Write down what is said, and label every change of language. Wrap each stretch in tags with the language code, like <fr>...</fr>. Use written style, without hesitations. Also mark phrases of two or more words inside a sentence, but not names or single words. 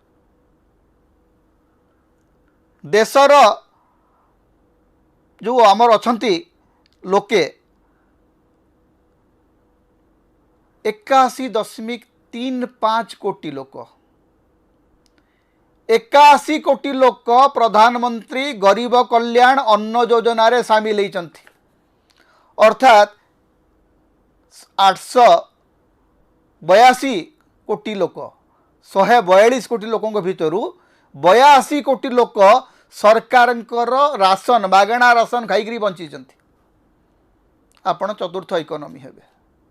<or>ଦେଶର ଯୋ ଆମର ଅଛନ୍ତି ଲୋକେ 81.35 କୋଟି ଲୋକ, 81 କୋଟି ଲୋକ ପ୍ରଧାନମନ୍ତ୍ରୀ ଗରିବ କଲ୍ୟାଣ ଅନ୍ନ ଯୋଜନା ରେ ସାମିଲ ହୋଇଛନ୍ତି। ଅର୍ଥାତ 882 କୋଟି ଲୋକ 142 କୋଟି ଲୋକଙ୍କ ଭିତର 82 କୋଟି ଲୋକ ସରକାରଙ୍କର ରାସନ ମାଗଣା ରାସନ ଖାଇ ବଞ୍ଚି। ଆପଣ ଚତୁର୍ଥ ଇକୋନମି ହେବେ।</or>